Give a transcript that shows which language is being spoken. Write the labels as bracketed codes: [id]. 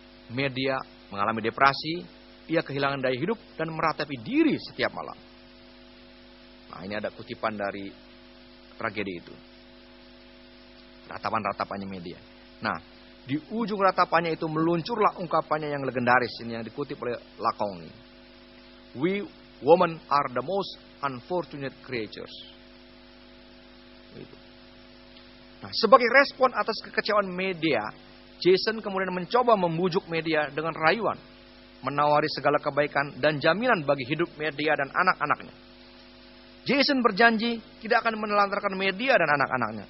[id] Medea mengalami depresi, ia kehilangan daya hidup dan meratapi diri setiap malam. Nah, ini ada kutipan dari tragedi itu. Ratapan-ratapannya Medea. Nah, di ujung ratapannya itu meluncurlah ungkapannya yang legendaris ini yang dikutip oleh Lakong. [en] We women are the most unfortunate creatures. [id] Nah, sebagai respon atas kekecewaan Medea, Jason kemudian mencoba membujuk Medea dengan rayuan, menawari segala kebaikan dan jaminan bagi hidup Medea dan anak-anaknya. Jason berjanji tidak akan menelantarkan Medea dan anak-anaknya.